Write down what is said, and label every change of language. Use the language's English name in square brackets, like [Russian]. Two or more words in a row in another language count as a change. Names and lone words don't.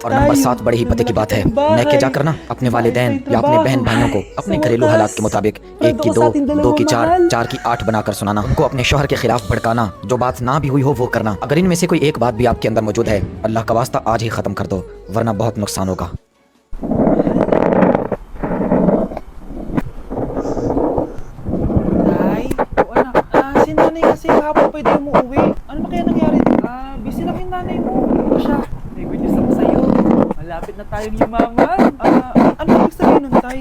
[Hindi] और नंबर 7, बड़ी ही पते की बात है, मैके जाकर ना अपने वालिदैन या अपने बहन भाइयों को अपने घरेलू हालात के मुताबिक 1 की 2, 2 की 4, 4 की 8 बनाकर सुनाना। उनको अपने शौहर के खिलाफ भड़काना, जो बात ना भी हुई हो वो करना। अगर इनमें से कोई एक बात भी आपके अंदर मौजूद है, अल्लाह का वास्ता आज ही खत्म कर दो, वरना बहुत नुकसान होगा। [Filipino] Tay, o anak, si nanay kasi hapon pwede umuwi. Ano ba kaya nangyari? Busy lang yung nanay mo. Ano siya? May [English] good news [Filipino] ako sa'yo. Malapit na tayong yumaman. Ano ibig sabihin nun, Tay?